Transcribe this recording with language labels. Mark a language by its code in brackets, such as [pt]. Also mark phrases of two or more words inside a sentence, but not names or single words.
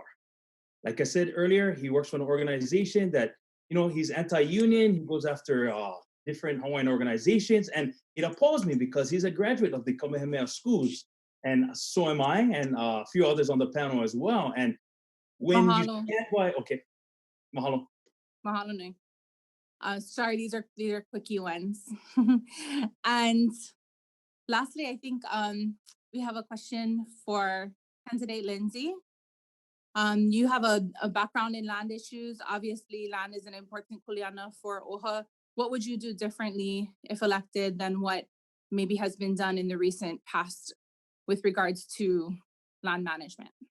[en] Like I said earlier, he works for an organization that, he's anti-union. He goes after different Hawaiian organizations, and it appalls me because he's a graduate of the Kamehameha schools, and so am I, and a few others on the panel as well. And when Mahalo. you stand by, okay, mahalo. [haw] Mahalo nui. [en] Sorry, these are quickie ones. And lastly, I think we have a question for candidate Lindsay. You have a background in land issues. Obviously, land is an important kuleana for OHA. What would you do differently if elected than what maybe has been done in the recent past with regards to land management?